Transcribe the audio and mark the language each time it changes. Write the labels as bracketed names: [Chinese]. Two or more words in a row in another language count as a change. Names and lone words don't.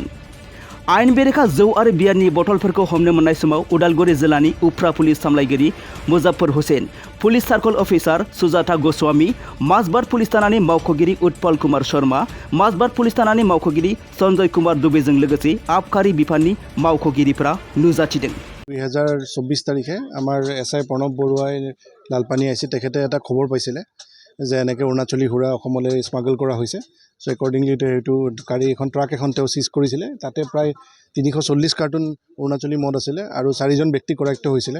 [Bodo] आयेन बेरेखा जौ आरो बियारनि बथलफोरखौ हमनो मोननाय समाव उदालगुरि जिल्लानि उफ्रा पुलिस सामलायगिरि मुजफ्फर हुसैन, पुलिस सार्कल अफिसार सुजाता गस्वामी, माजबाद पुलिस थानानि मावख'गिरि उत्पल कुमार शर्मा, माजबाद पुलिस थानानि मावख'गिरि सन्जय कुमार दुबेजों लोगोसे आबखारि बिफाननि मावख'गिरिफोरा नुजाथिदों। [Assamese] 2024 তাৰিখে আমাৰ SI প্ৰণৱ বৰুৱাই লালপানী আহিছে, তেখেতে এটা খবৰ পাইছিলে যে এনেকৈ অৰুণাচলী সুৰা অসমলৈ স্মাগল কৰা হৈছে। চ' একৰ্ডিংলি সেইটো গাড়ী এখন ট্ৰাক এখন তেওঁ চিজ কৰিছিলে। তাতে প্ৰায় 340 কাৰ্টুন অৰুণাচলী মদ আছিলে আৰু 4জন ব্যক্তি কৰায়ত্ব হৈছিলে।